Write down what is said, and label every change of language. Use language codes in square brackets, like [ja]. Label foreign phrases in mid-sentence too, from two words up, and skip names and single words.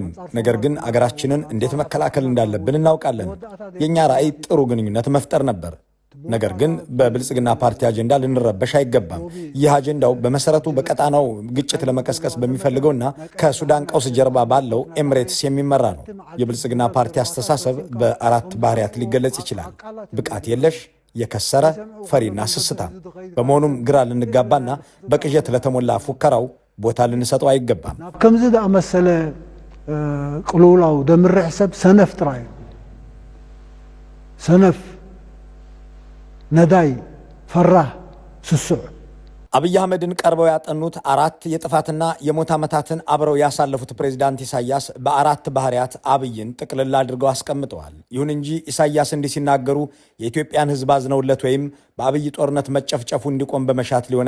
[am] ነገር ግን አገራችንን እንዴት መከላከል እንዳለብን እናውቃለን። የእኛ ራዕይ ጥሩ ግንኙነት መፍጠር ነበር። ነገር ግን በብልጽግና ፓርቲ አጀንዳ ልንረበሽ አይገባም። ይህ አጀንዳው በመሰረቱ በቀጣናው ግጭት ለመቀስቀስ በሚፈልገውና ከሱዳን ቀውስ ጀርባ ባለው ኤምሬትስ የሚመራ ነው። የብልጽግና ፓርቲ አስተሳሰብ በአራት ባህሪያት ሊገለጽ ይችላል። ብቃት የለሽ፣ የከሰረ፣ ፈሪና ስስታም። በመሆኑም ግራ ልንጋባና በቅዠት ለተሞላ ፉከራው ቦታ ልንሰጠው አይገባም። [ti] ከምዚ ዳ መሰለ ቅሉላው ደምርሕ ሰብ ሰነፍ ጥራይ ሰነፍ ነዳይ ፈራህ ስሱዕ [am] አብይ አህመድን ቀርበው ያጠኑት 4 የጥፋትና የሞት ዓመታትን አብረው ያሳለፉት ፕሬዝዳንት ኢሳያስ በ4 ባህሪያት አብይን ጥቅልል አድርገው አስቀምጠዋል። ይሁን እንጂ ኢሳያስ እንዲህ ሲናገሩ የኢትዮጵያን ሕዝብ አዝነውለት ወይም በአብይ ጦርነት መጨፍጨፉ እንዲቆም በመሻት ሊሆን